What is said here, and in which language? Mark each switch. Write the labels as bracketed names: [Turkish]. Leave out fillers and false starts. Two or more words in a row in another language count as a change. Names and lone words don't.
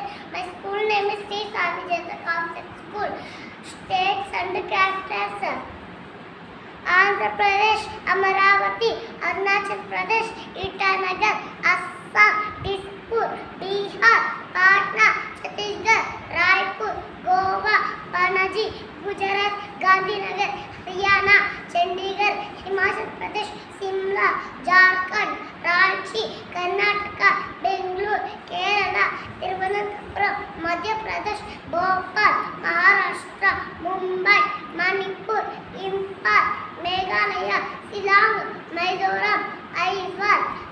[English] My school name is Sri Savijeta Concept School. States and characters: Andhra Pradesh, Amaravati, Arunachal Pradesh, Itanagar, Assam, Dispur, Bihar, Patna, Chhattisgarh, Raipur, Goa, Panaji, Gujarat, Gandhinagar, Haryana, Chandigarh, Himachal Pradesh, Simla, Jharkhand, Ranchi, Karnataka, Bangalore, Kerala, Thiruvananthapuram, Madhya Pradesh, Bhopal, Maharashtra, Mumbai, Manipur, Imphal, Meghalaya, Shillong, Mizoram, Aizawl,